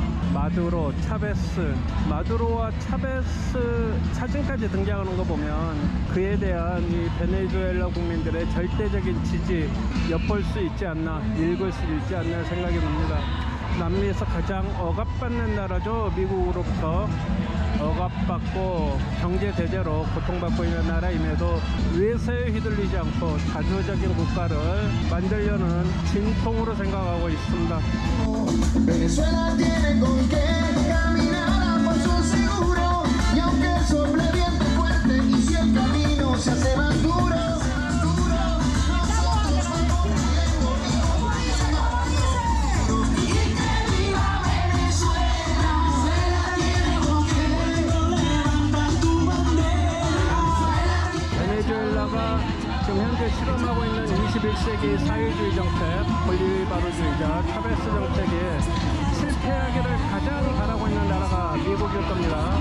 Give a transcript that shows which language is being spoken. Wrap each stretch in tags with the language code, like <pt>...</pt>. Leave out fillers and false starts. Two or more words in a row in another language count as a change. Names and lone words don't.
<ko>마두로, 차베스, 마두로와 차베스 사진까지 등장하는 거 보면 그에 대한 이 베네수엘라 국민들의 절대적인 지지 엿볼 수 있지 않나, 읽을 수 있지 않나 생각이 듭니다. 남미에서 가장 억압받는 나라죠. 미국으로부터 억압받고 경제 대제로 고통받고 있는 나라임에도 외세에 휘둘리지 않고 자주적인 국가를 만들려는 진통으로 생각하고 있습니다.</ko> <es>Venezuela tiene con qué caminar a paso seguro y aunque sople viento fuerte y si el camino se hace más duro.</es> <ko>베네수엘라가 지금 현재 실험하고 있는 21세기 사회주의 정책, 볼리바르주의자 차베스 정책이 실패하기를 가장 바라고 있는 나라가 미국일 겁니다.</ko>